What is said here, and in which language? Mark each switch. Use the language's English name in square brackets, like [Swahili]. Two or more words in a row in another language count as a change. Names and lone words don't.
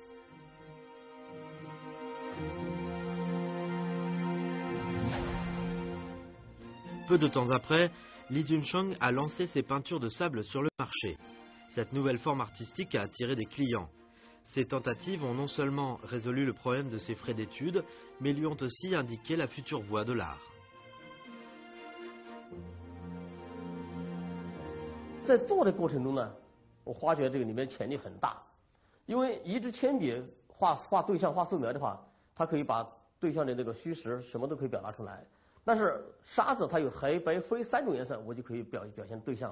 [French] Peu de temps après, Li Junsheng a lancé ses peintures de sable sur le marché. Cette nouvelle forme artistique a attiré des clients. Ces tentatives ont non seulement résolu le problème de ses frais d'études, mais lui ont aussi indiqué la future voie de l'art. [Chinese] 在做的过程中呢，我发觉这个里面潜力很大，因为一支铅笔画对象、画素描的话，它可以把对象的那个虚实什么都可以表达出来。但是沙子它有黑白灰3种颜色，我就可以表现对象。